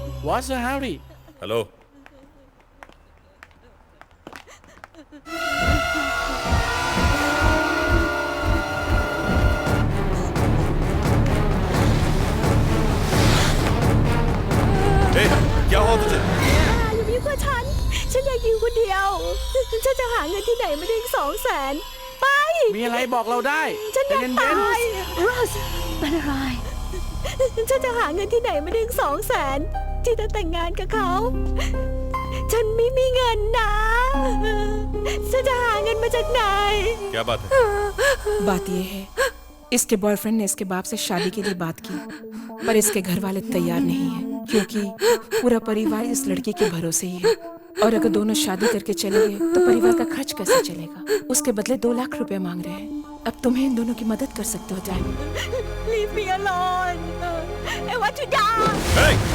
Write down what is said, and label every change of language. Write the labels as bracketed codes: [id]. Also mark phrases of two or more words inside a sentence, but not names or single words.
[en] What's the howdy? [hi] हेलो ए, क्या हुआ तुझे? [th] อย่ามายุ่งกับฉันอยากอยู่คนเดียว ฉันจะหาเงินที่ไหนมาได้อีก200,000 ไป มีอะไรบอกเราได้ ฉันอยาก ใจเย็น ตายโรสเป็นอะไร ฉันจะหาเงินที่ไหนมาได้อีก200,000ที่จะแต่งงานกับเขา ฉันไม่มีเงินนะ ฉันจะหาเงินมาจากไหน [hi] क्या बात है? बात यह है इसके बॉयफ्रेंड ने इसके बाप से शादी के लिए बात की पर इसके घर वाले तैयार नहीं है क्योंकि पूरा परिवार इस लड़की के भरोसे ही है और अगर दोनों शादी करके चले गए तो परिवार का खर्च कैसे चलेगा। उसके बदले 2 लाख रुपए मांग रहे हैं। अब तुम्हें इन दोनों की मदद कर सकते हो जाए। [en] Leave me alone. I want to die. [hi] ए!